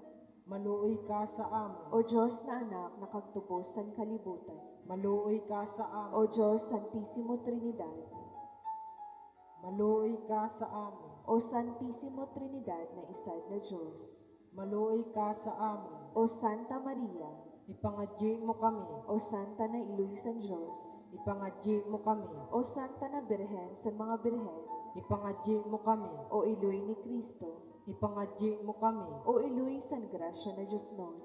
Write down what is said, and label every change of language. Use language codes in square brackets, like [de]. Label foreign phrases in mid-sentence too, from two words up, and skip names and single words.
[rol] maluoy ka sa amon, O Diyos na anak na kagtubos san kalibutan, maluoy ka sa O amon, Diyos Santissimo Trinidad, maluoy ka sa amon, O Santissimo Trinidad na isad na Diyos, maluoy ka sa amon, O Santa Maria, ipangadyi mo kami, O Santa na iluy san Diyos, ipangadyi mo kami, O Santa na Birhen sa mga birhen, ipangadyi mo kami, O iluy ni Kristo, ipangadyi mo kami, O iluy san grasya na Diyos noon,